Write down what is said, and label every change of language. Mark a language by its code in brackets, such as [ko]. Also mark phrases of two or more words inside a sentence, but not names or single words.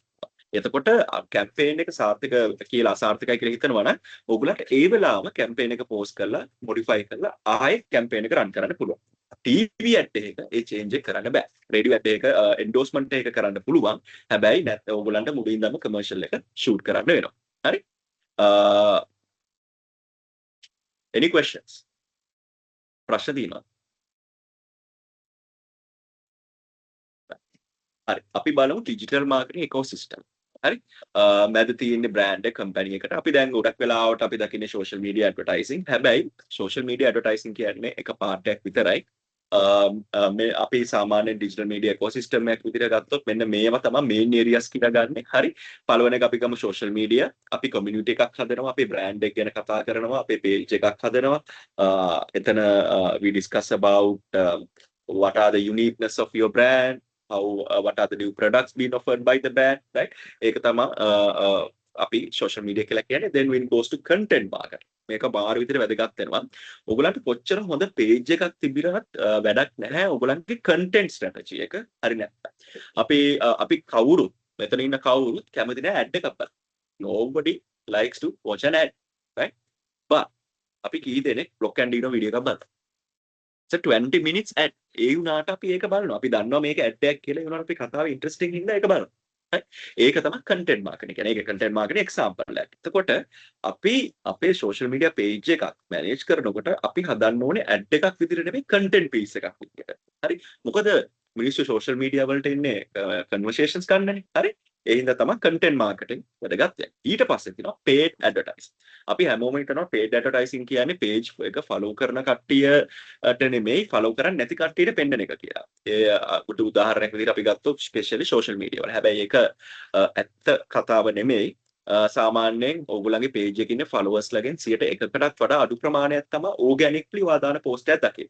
[si] එතකොට කැම්පේන් එක සාර්ථක කියලා අසාර්ථකයි කියලා හිතනවා නම් ඕගොල්ලන්ට ඒ වෙලාවම කැම්පේන් එක පෝස්ට් කරලා මොඩිෆයි කරලා ආයෙ කැම්පේන් එක රන් කරන්න පුළුවන්. [en] TV ad [si] එකක ඒ චේන්ජ් එක කරන්න බෑ. [en] radio ad [si] එකක එන්ඩෝස්මන්ට් එක කරන්න පුළුවන්. හැබැයි නැත්නම් ඕගොල්ලන්ට මුලින්දම කමර්ෂල් එක ෂූට් කරන්න වෙනවා. හරි? [en] Any questions? [si] ප්‍රශ්න තියෙනවද? හරි. අපි බලමු [en] digital marketing ecosystem. [si] හරි මැද තියෙන බ්‍රෑන්ඩ් එක කම්පැනි එකට අපි දැන් ගොඩක් වෙලාවට අපි දකින්නේ [en] social media advertising. [si] හැබැයි [en] social media advertising [si] කියන්නේ එක පාර්ට් එකක් විතරයි. මේ අපි සාමාන්‍ය [en] digital media ecosystem [si] එකක් විදිහට ගත්තොත් මෙන්න මේවා තමයි [en] main areas [si] කියලා ගන්න. හරි පළවෙනි එක අපි ගමු [en] social media. [si] අපි community එකක් හදනවා, අපේ brand එක ගැන කතා කරනවා, අපේ page එකක් හදනවා. [en] එතන we discuss about what are the uniqueness of your brand, what are the new products being offered by the brand, right? [si] ඒක තමයි අපි [en] social media [si] කියලා කියන්නේ. [en] Then when it goes to content marketing, [si] මේක බාහිර විදිහට වැදගත් වෙනවා. ඔයගලන්ට කොච්චර හොඳ page එකක් තිබිරවත් වැඩක් නැහැ ඔයගලන්ගේ [en] content strategy [si] එක හරි නැත්නම්. අපි කවුරුත් මෙතන ඉන්න කවුරුත් කැමති නැහැ ad එකක් බලන්න. [en] Nobody likes to watch an ad, right? [si] But අපි කී දෙනෙක් [en] block and dino video [si] එකක් බලනවා. [en] So 20 minutes ad. [si] ඒ වුණාට අපි ඒක බලනවා. අපි දන්නවා මේක ad එකක් කියලා. ඒ වුණාට අපි කතාව interesting හින්දා ඒක බලනවා. ඒක තමයි [en] content marketing [si] කියන්නේ. ඒක [en] content marketing example [si] එකක්. එතකොට අපි අපේ [en] social media [si] page එකක් manage කරනකොට අපි හදන්න ඕනේ ad එකක් විදිහට නෙමෙයි [en] content piece [si] එකක් විදිහට. හරි? මොකද මිනිස්සු [en] social media [si] වලට ඉන්නේ conversations ගන්නනේ. හරි? ඒ හින්දා තමයි [en] content marketing [si] වැදගත් වෙන්නේ. ඊට පස්සේ තියෙනවා [en] paid advertising. [si] අපි හැමෝම හිතනවා [en] paid advertising [si] කියන්නේ page එක follow කරන කට්ටියට නෙමෙයි follow කරන්නේ නැති කට්ටියට පෙන්නන එක කියලා. ඒ උදාහරණයක් විදිහට අපි ගත්තොත් [en] especially social media [si] වල. හැබැයි ඒක ඇත්ත කතාව නෙමෙයි. සාමාන්‍යයෙන් ඕගොල්ලන්ගේ page එකේ ඉන්න followers ලගෙන් 100%කටත් වඩා අඩු ප්‍රමාණයක් තමයි organically වාදාන post එකක් දකින්නේ.